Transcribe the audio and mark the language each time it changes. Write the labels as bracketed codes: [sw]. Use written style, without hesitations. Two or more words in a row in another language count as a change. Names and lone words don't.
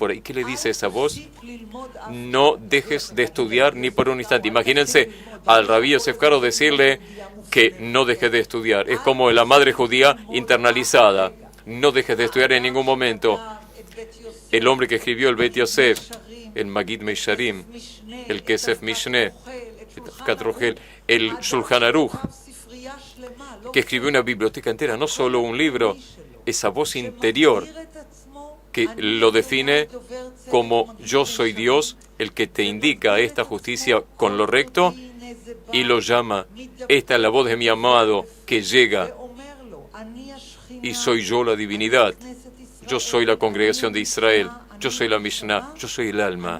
[es] ¿Y qué le dice esa voz? No dejes de estudiar ni por un instante. Imagínense al Rabí Yosef Karo decirle que no dejes de estudiar. Es como la madre judía internalizada. No dejes de estudiar en ningún momento. El hombre que escribió el Bet Yosef, el Magid Meisharim, el Kesef Mishneh, el Shulchan Aruch, que escribió una biblioteca entera, no solo un libro, esa voz interior que lo define como yo soy Dios, el que te indica esta justicia con lo recto, y lo llama, esta es la voz de mi amado que llega, y soy yo la divinidad, yo soy la congregación de Israel, yo soy la Mishnah, yo soy el alma.